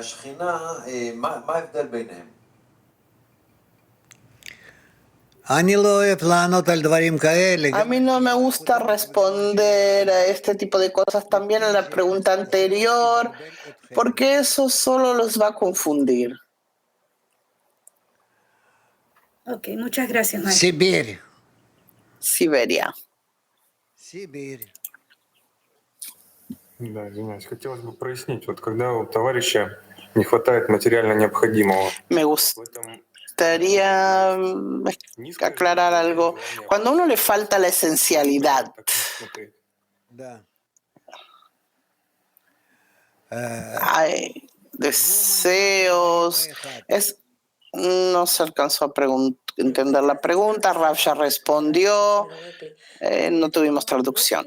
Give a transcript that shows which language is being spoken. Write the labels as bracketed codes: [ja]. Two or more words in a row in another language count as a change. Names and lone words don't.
[es] A mí no me gusta responder a este tipo de cosas, también en la pregunta anterior, porque eso solo los va a confundir. Ok, muchas gracias, maestro. Siberia. [ru] Да, извиняюсь, хотелось бы прояснить, вот когда у товарища не хватает материально необходимого. [es] Me gustaría aclarar algo. Cuando a uno le falta la esencialidad, hay deseos, no se alcanzó a entender la pregunta, Rav ya respondió, no tuvimos traducción.